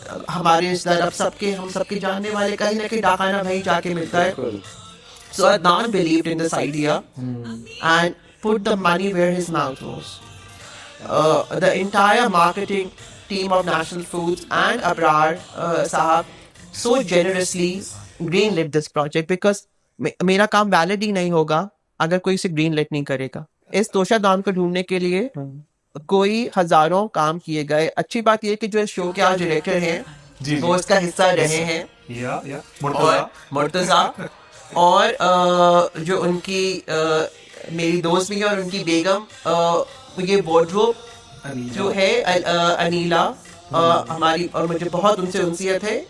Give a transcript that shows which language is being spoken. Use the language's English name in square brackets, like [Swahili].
[Hindi] हमारे रिश्तेदार अब हम सबके जानने वाले कहीं ना कहीं डाखाना भाई जाके मिलता है. [English] So Adnan believed in this idea and put the money where his mouth was. The entire marketing team of National Foods and Abrar Sahab so generously greenlit this project because [Hindi] मेरा काम वैलिड ही नहीं होगा अगर कोई इसे ग्रीनलिट नहीं करेगा. इस तोशा दाम को ढूंढने के लिए कोई हजारों काम किए गए. अच्छी बात यह कि जो इस शो के आज डायरेक्टर हैं वो इसका हिस्सा रहे हैं, और मुर्तजा, और जो उनकी मेरी दोस्त भी है और उनकी बेगम, ये वार्डरोब जो है अनीला हमारी, और मुझे बहुत उनसे उनसियत है.